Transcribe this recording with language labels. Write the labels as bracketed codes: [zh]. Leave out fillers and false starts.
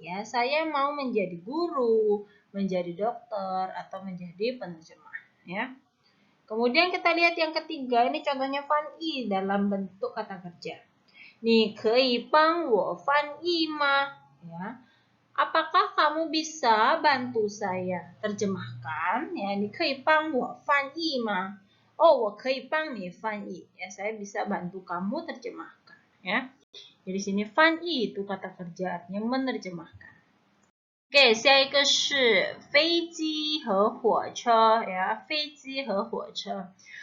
[id] Ya, saya mau menjadi guru, menjadi dokter atau menjadi penerjemah. Ya. Kemudian kita lihat yang ketiga, ini contohnya 翻译 dalam bentuk kata kerja. [zh] 你可以帮我翻译吗?Ya. [id] Apakah kamu bisa bantu saya terjemahkan? [zh] Ya, 你可以帮我翻译吗? Oh, 我可以帮你翻译. [id] Ya, saya bisa bantu kamu terjemahkan. Ya, jadi sini 翻译 itu kata kerja artinya menerjemahkan. [zh] Oke, 下一个是飞机和火车 ya, 飞机和火车.